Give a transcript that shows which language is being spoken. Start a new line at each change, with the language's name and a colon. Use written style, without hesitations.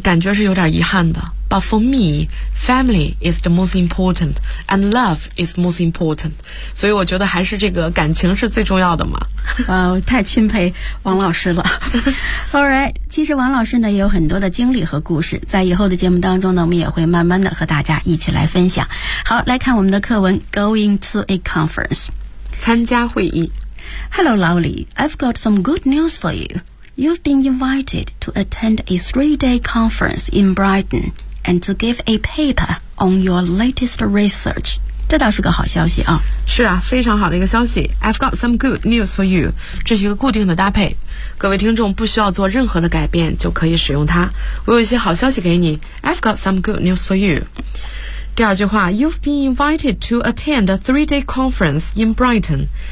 Chinese: 感觉是有点遗憾的。
English: But for me, family is the most important
Chinese: and love is most important， 所以我觉得还是这个感情是最重要的嘛。太钦佩王老师了。 Alright， 其实王老师呢也有很多的经历和故事，在以后的节目当中呢我们也会慢慢的和大家一起来分享。好，来看我们的课文。
English: Going to a conference，
Chinese: 参加会议。
English: Hello Lowly， I've got some good news for youYou've been invited to attend a three-day conference in Brighton and to give a paper on your latest research.
Chinese: 这倒是个好消息啊。是啊，非常好的一个消息。
English: I've got some good news for you.
Chinese: 这是一个固定的搭配。各位听众不需要做任何的改变就可以使用它。我有一些好消息给你。
English: I've got some good news for you.
Chinese: 第二句话，
English: You've been invited to attend a three-day conference in Brighton.